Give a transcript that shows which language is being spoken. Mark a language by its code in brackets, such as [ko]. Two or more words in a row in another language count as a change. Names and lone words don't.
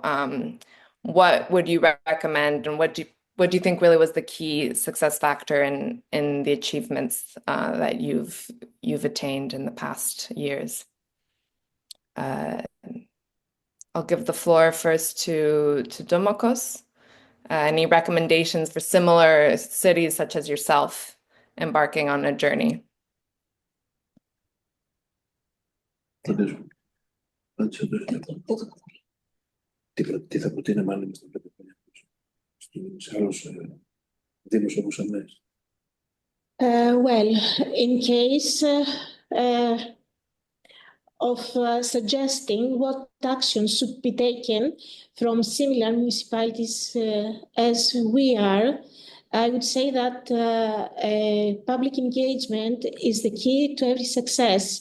[en] What would you recommend, and what do you think really was the key success factor in the achievements that you've attained in the past years? I'll give the floor first to Domokos. Any recommendations for similar cities such as yourself embarking on a journey? [el] Τι θα προτείναμε αν ήμασταν 5 χρόνια σε άλλους δήμους όπως εμείς? [en] Well, in case of suggesting what actions should be taken from similar municipalities as we are, I would say that public engagement is the key to every success.